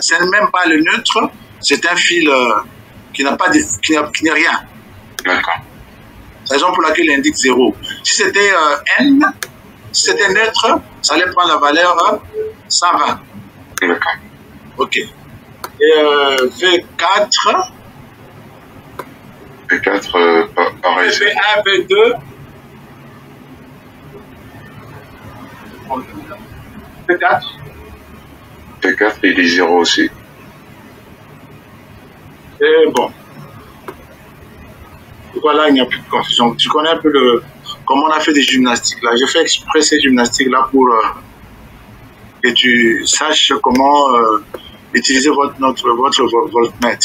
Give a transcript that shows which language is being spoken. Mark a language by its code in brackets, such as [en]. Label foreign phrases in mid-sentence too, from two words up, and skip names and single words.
[fr] C'est même pas le neutre, c'est un fil qui n'a rien. D'accord. C'est la raison pour laquelle il indique 0. Si c'était N, si c'était neutre, ça allait prendre la valeur 120. D'accord. OK. Et V4. V4, pareil. V1, V2. V4. V4, il est 0 aussi. Et bon. Voilà, il n'y a plus de confusion. Tu connais un peu comment on a fait des gymnastiques là. J'ai fait exprès ces gymnastiques là pour que tu saches comment utiliser votre voltmètre.